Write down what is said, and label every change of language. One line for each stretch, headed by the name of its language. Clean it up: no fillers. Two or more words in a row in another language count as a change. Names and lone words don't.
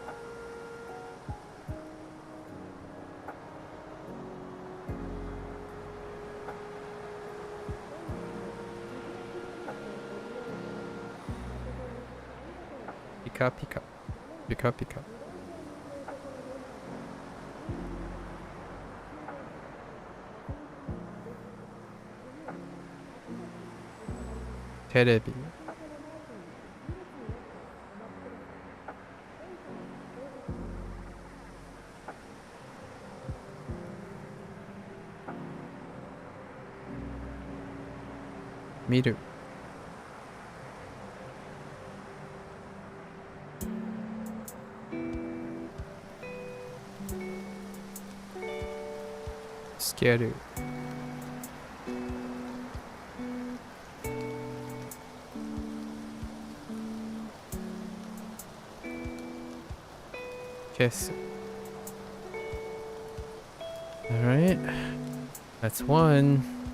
Korean: Pika pika. Pika pika. 테레비. 미르. 스케르.
English: Kiss. Alright. That's one.